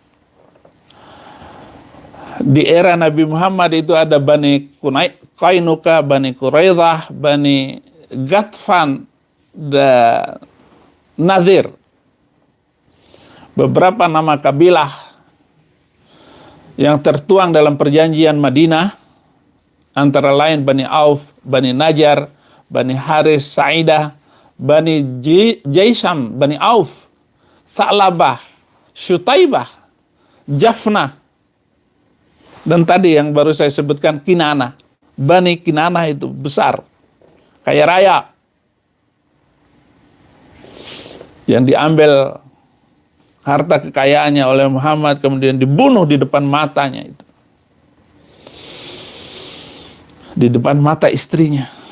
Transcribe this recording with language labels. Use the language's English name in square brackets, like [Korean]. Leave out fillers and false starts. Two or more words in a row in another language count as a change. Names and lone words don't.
[Indonesian] Di era Nabi Muhammad itu ada Bani Qainuqa, Bani Quraidah, Bani Ghatfan, dan Nadir. Beberapa nama kabilah yang tertuang dalam perjanjian Madinah, antara lain Bani Auf, Bani Najjar, Bani Haris Sa'idah, Bani Jaisham, Bani Auf, Sa'labah, Syutaibah, Jafnah, dan tadi yang baru saya sebutkan Kinana. Bani Kinana itu besar, kaya raya, yang diambil harta kekayaannya oleh Muhammad, kemudian dibunuh di depan matanya itu, di depan mata istrinya.